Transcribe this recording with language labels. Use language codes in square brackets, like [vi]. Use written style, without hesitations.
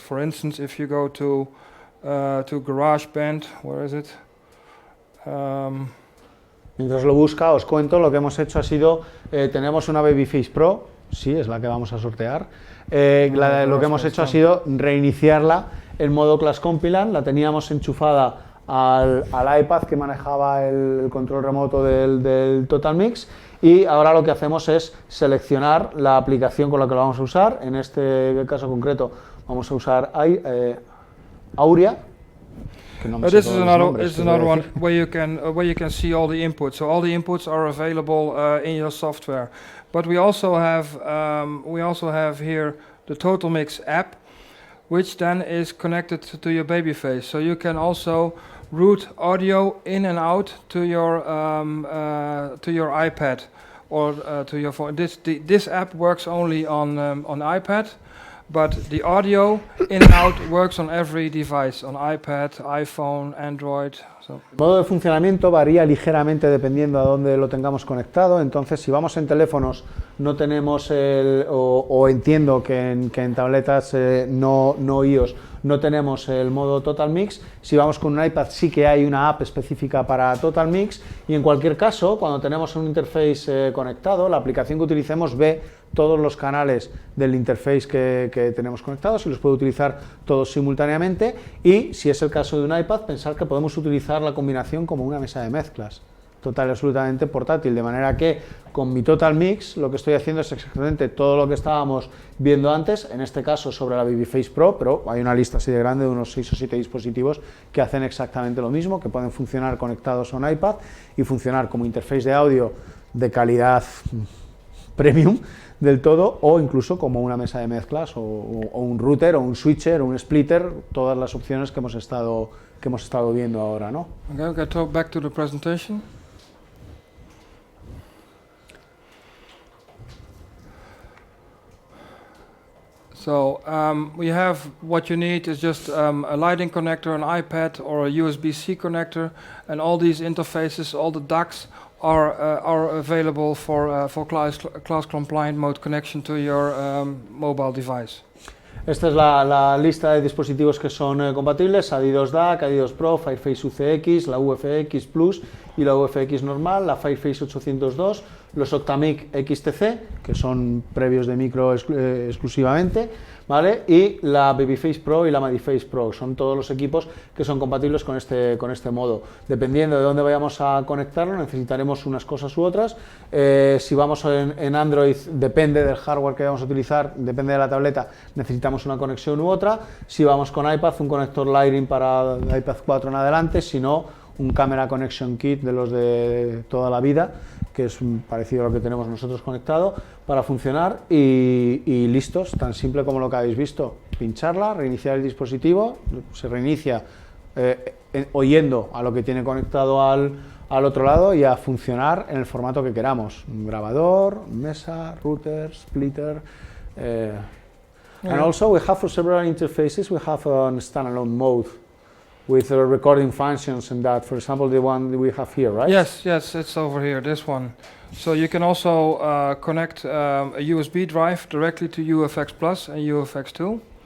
[en] For instance, if you go to GarageBand, where is it? [es] Mientras lo busca, os cuento, lo que hemos hecho ha sido, tenemos una Babyface Pro, sí, es la que vamos a sortear, lo que hemos hecho ha sido reiniciarla en modo Class Compiler, la teníamos enchufada al iPad que manejaba el control remoto del TotalMix y ahora lo que hacemos es seleccionar la aplicación con la que lo vamos a usar, en este caso concreto vamos a usar Auria. [en] This is another one where you can see all the inputs. So all the inputs are available in your software. But we also have here the TotalMix app, which then is connected to your Babyface. So you can also route audio in and out to your iPad or to your phone. This app works only on iPad. But the audio in and out works on every device, on iPad, iPhone, Android. So. [es] El modo de funcionamiento varía ligeramente dependiendo a dónde lo tengamos conectado, entonces si vamos en teléfonos no tenemos o entiendo que en tabletas no iOS no tenemos el modo TotalMix, si vamos con un iPad sí que hay una app específica para TotalMix y en cualquier caso cuando tenemos un interface conectado, la aplicación que utilicemos ve todos los canales del interface que tenemos conectados y los puede utilizar todos simultáneamente y si es el caso de un iPad pensar que podemos utilizar la combinación como una mesa de mezclas total y absolutamente portátil, de manera que con mi TotalMix lo que estoy haciendo es exactamente todo lo que estábamos viendo antes, en este caso sobre la Babyface Pro, pero hay una lista así de grande de unos 6 o 7 dispositivos que hacen exactamente lo mismo, que pueden funcionar conectados a un iPad y funcionar como interface de audio de calidad premium del todo o incluso como una mesa de mezclas o un router o un switcher o un splitter, todas las opciones que hemos estado viendo ahora, ¿no? [en] Okay, we can talk back to the presentation. So we have what you need is just a lighting connector, an iPad or a USB-C connector, and all these interfaces, all the DACs are available for class compliant mode connection to your mobile device. [es] Esta es la lista de dispositivos que son compatibles: AD2 DAC, AD2 Pro, Fireface UFX, la UFX Plus y la UFX normal, la Fireface 802, los TotalMix XTC, que son previos de micro exclusivamente, ¿vale? Y la Babyface Pro y la Madyface Pro, son todos los equipos que son compatibles con este modo. Dependiendo de dónde vayamos a conectarlo, necesitaremos unas cosas u otras. Si vamos en Android, depende del hardware que vamos a utilizar, depende de la tableta, necesitamos una conexión u otra. Si vamos con iPad, un conector Lightning para iPad 4 en adelante, si no, un Camera Connection Kit de los de toda la vida, que es parecido a lo que tenemos nosotros conectado, para funcionar y listos, tan simple como lo que habéis visto. Pincharla, reiniciar el dispositivo, se reinicia oyendo a lo que tiene conectado al otro lado y a funcionar en el formato que queramos: un grabador, mesa, router, splitter. [en] And also we have for several interfaces, we have a standalone mode with recording functions and that, for example, the one that we have here, right? Yes, it's over here, this one. So you can also connect a USB drive directly to UFX Plus and UFX 2.